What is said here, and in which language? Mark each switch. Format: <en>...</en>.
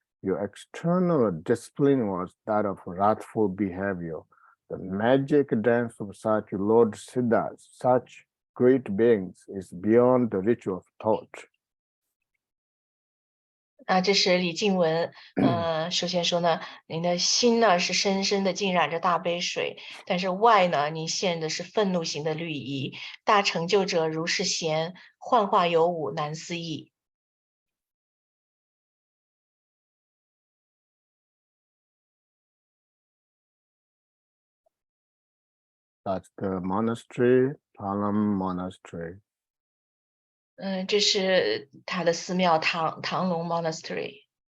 <en>Your external discipline was that of wrathful behavior. The magic dance of such Lord Siddhas, such great beings, is beyond the reach of thought.</en> <zh>这是李静文。首先说呢，您的心呢是深深的浸染着大悲水，但是外呢，您现的是愤怒型的律仪。大成就者如是贤，幻化有五，难思议。</zh> <en>That's the monastery, Palam Monastery.</en> <zh>这是他的寺庙唐龙 Monastery。</zh>